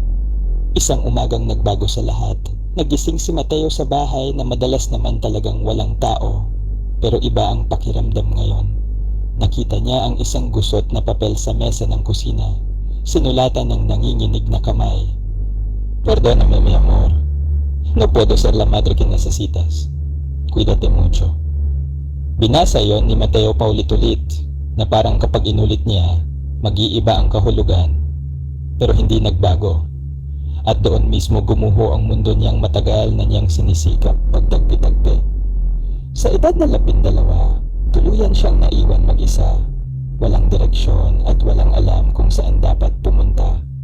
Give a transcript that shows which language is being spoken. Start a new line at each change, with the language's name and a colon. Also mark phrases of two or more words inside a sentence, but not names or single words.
Filipino: Isang umagang nagbago sa lahat. Nagising si Mateo sa bahay na madalas naman talagang walang tao, pero iba ang pakiramdam ngayon. Nakita niya ang isang gusot na papel sa mesa ng kusina, sinulatan ng nanginginig na kamay.
Spanish: "Perdóname, mi amor. No puedo ser la madre que necesitas. Cuídate mucho."
Filipino: Binasa yon ni Mateo paulit-ulit na parang kapag inulit niya, mag-iiba ang kahulugan, pero hindi nagbago. At doon mismo gumuho ang mundo niyang matagal na niyang sinisikap pagtagpi-tagpi. Sa edad na 12, tuluyan siyang naiwan mag-isa, walang direksyon at walang alam kung saan dapat pumunta.